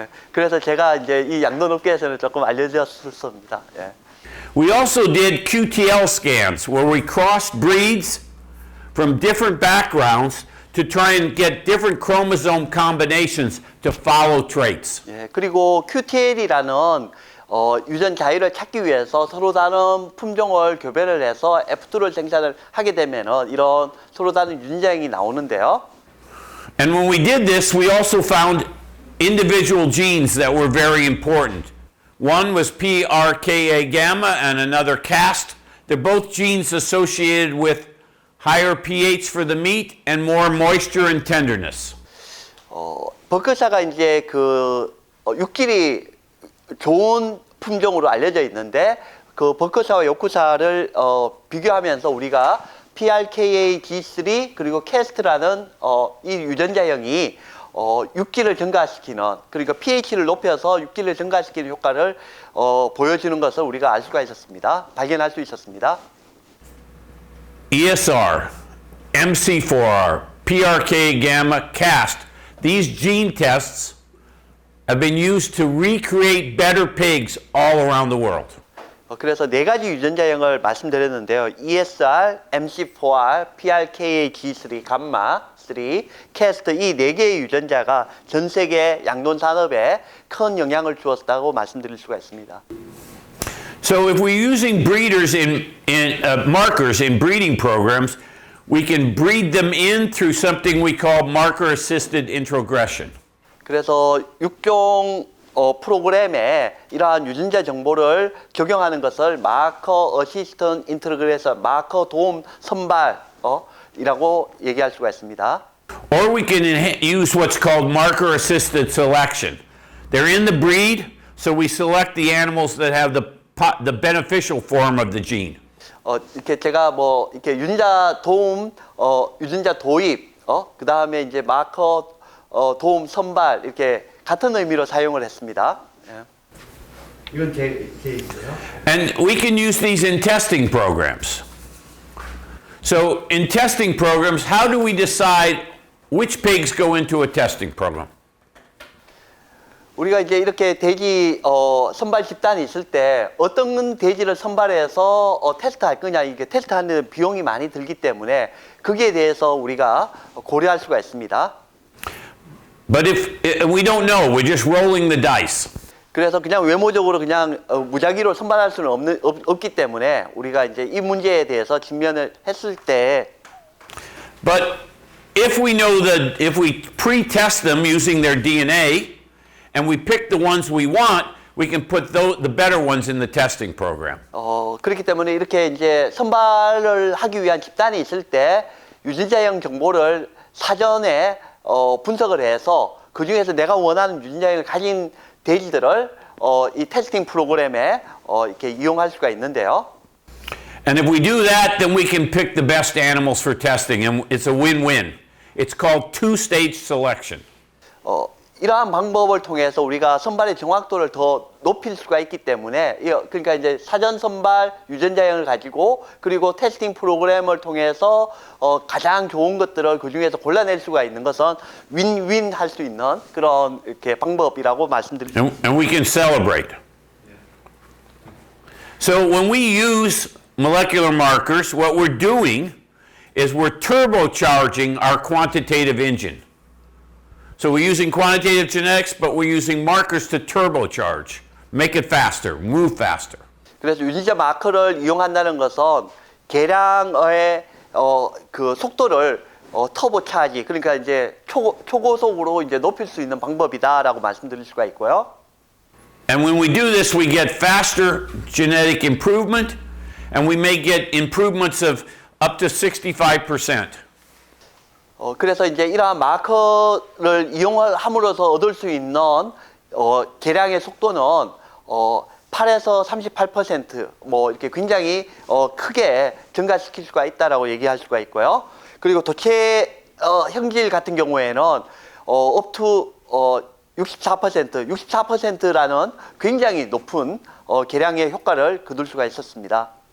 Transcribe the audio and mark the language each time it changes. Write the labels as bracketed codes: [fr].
[ko] 그래서 제가 이제 이 양돈 업계에서는 조금 알려졌습니다. 예. [en] We also did QTL scans where we crossed breeds from different backgrounds to try and get different chromosome combinations to follow traits. [ko] 예, 그리고 QTL이라는 유전 자유를 찾기 위해서 서로 다른 품종을 교배를 해서 F2를 생산을 하게 되면은 이런 서로 다른 유전자형이 나오는데요. [en] And when we did this, we also found individual genes that were very important. One was PRKA gamma and another CAST. They're both genes associated with higher pH for the meat and more moisture and tenderness. [ko] 버크사가 이제 그 육질이 좋은 품종으로 알려져 있는데 그 버크사와 요크사를 비교하면서 우리가 PRKA G3 그리고 CAST라는 이 유전자형이 육질을 증가시키는 그러니까 pH를 높여서 육질을 증가시키는 효과를 보여주는 것을 우리가 알 수가 있었습니다. 발견할 수 있었습니다. [en] ESR, MC4R, PRK gamma, CAST. These gene tests have been used to recreate better pigs all around the world. [ko] 그래서 네 가지 유전자형을 말씀드렸는데요. ESR, MC4R, PRKA G3, 감마 3, CAST 이 네 개의 유전자가 전 세계 양돈 산업에 큰 영향을 주었다고 말씀드릴 수가 있습니다. [en] So if we're using breeders markers in breeding programs, we can breed them in through something we call marker-assisted introgression. [ko] 그래서 육종 프로그램에 이러한 유전자 정보를 적용하는 것을 마커 어시스턴트 인트그레이션, 마커 도움 선발이라고 얘기할 수가 있습니다. [en] Or we can use what's called marker-assisted selection. They're in the breed, so we select the animals that have the beneficial form of the gene. [ko] 이렇게 제가 뭐 이렇게 유전자 도움, 유전자 도입, 그 다음에 이제 마커 도움 선발 이렇게 같은 의미로 사용을 했습니다. 예. 이건 제 있어요. [en] And we can use these in testing programs. So in testing programs, how do we decide which pigs go into a testing program? [ko] 우리가 이제 이렇게 돼지 선발 집단이 있을 때 어떤 돼지를 선발해서 테스트할 거냐, 이게 테스트하는 비용이 많이 들기 때문에 거기에 대해서 우리가 고려할 수가 있습니다. [en] But if we don't know, we're just rolling the dice. [ko] 그래서 그냥 외모적으로 그냥 무작위로 선발할 수는 없기 때문에 우리가 이제 이 문제에 대해서 직면을 했을 때 [en] But if we know that if we pre-test them using their DNA and we pick the ones we want, we can put the better ones in the testing program. [ko] 그렇기 때문에 이렇게 이제 선발을 하기 위한 집단이 있을 때 유전자형 정보를 사전에 분석을 해서 그 중에서 내가 원하는 유전자형을 가진 돼지들을 이 테스팅 프로그램에 이렇게 이용할 수가 있는데요. [en] And if we do that, then we can pick the best animals for testing, and it's a win-win. It's called two-stage selection. [ko] 이러한 방법을 통해서 우리가 선발의 정확도를 더 높일 수가 있기 때문에 그러니까 이제 사전 선발 유전자형을 가지고 그리고 테스팅 프로그램을 통해서 가장 좋은 것들을 그 중에서 골라낼 수가 있는 것은 윈윈 할 수 있는 그런 이렇게 방법이라고 말씀드립니다. [en] And we can celebrate. So when we use molecular markers, what we're doing is we're turbocharging our quantitative engine. So we're using quantitative genetics, but we're using markers to turbocharge, make it faster, move faster. [ko] 그래서 유전자 마커를 이용한다는 것은 계량의 그 속도를 터보 차지, 그러니까 이제 초고속으로 이제 높일 수 있는 방법이다라고 말씀드릴 수가 있고요. [en] And when we do this, we get faster genetic improvement, and we may get improvements of up to 65%. [ko] 그래서 이제 이러한 마커를 이용함으로써 얻을 수 있는 계량의 속도는 8에서 38% 뭐 이렇게 굉장히 크게 증가시킬 수가 있다라고 얘기할 수가 있고요. 그리고 도체 형질 같은 경우에는 [en] up to [ko] 64%라는 굉장히 높은 계량의 효과를 거둘 수가 있었습니다.